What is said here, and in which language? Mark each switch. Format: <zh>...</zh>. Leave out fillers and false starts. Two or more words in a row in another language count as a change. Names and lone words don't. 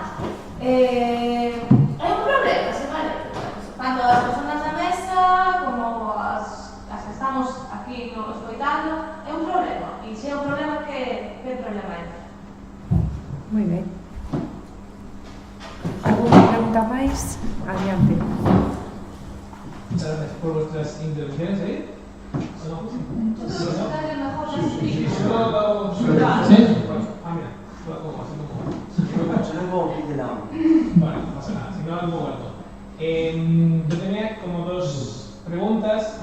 <gl>É un problema, se vale? Tanto as personas da mesa como as que estamos aquí escoitando, é un problema. E se é un problema, que problema é? Moi ben. Alguna pregunta máis? Adiante.</gl> <es>Muchas gracias por vuestras intervenciones. Vale, no pasa nada, si no algo alto. Yo tenía como dos preguntas.</es>